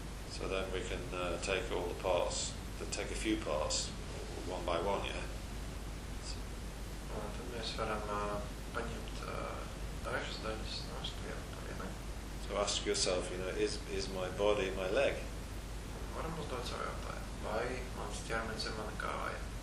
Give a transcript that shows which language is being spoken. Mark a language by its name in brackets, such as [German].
[English] So then we can take all the parts, take a few parts, one by one, yeah? [Latvian] Un tad mēs varam paņemt dažas daļas, nost vienu pa vienai. [English] So ask yourself, you know, is my body my leg? [Latvian] Varam uzdot savu jautājumu, vai mans ķermenis ir mana kāja?